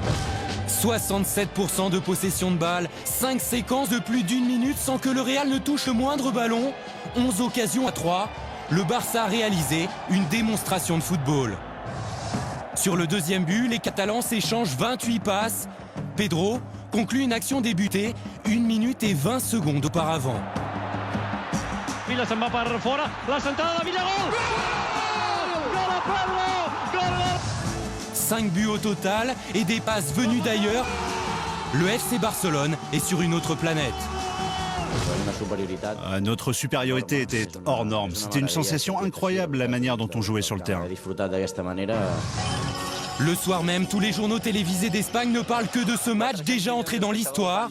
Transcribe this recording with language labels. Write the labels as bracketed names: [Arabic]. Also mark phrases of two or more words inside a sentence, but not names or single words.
[French] 67% de possession de balle, 5 séquences de plus d'1 minute sans que le Real ne touche le moindre ballon. 11 occasions à 3. Le Barça a réalisé une démonstration de football. Sur le deuxième but, les Catalans s'échangent 28 passes. Pedro conclut une action débutée 1 minute et 20 secondes auparavant. [Catalan] Villa se'n va per fora, la centrada de Villa, gol! Gol a Pedro! Gol! [French] 5 buts au total et des passes venues d'ailleurs. Le FC Barcelone est sur une autre planète. Notre supériorité était hors norme. C'était une sensation incroyable la manière dont on jouait sur le terrain. Le soir même, tous les journaux télévisés d'Espagne ne parlent que de ce match déjà entré dans l'histoire.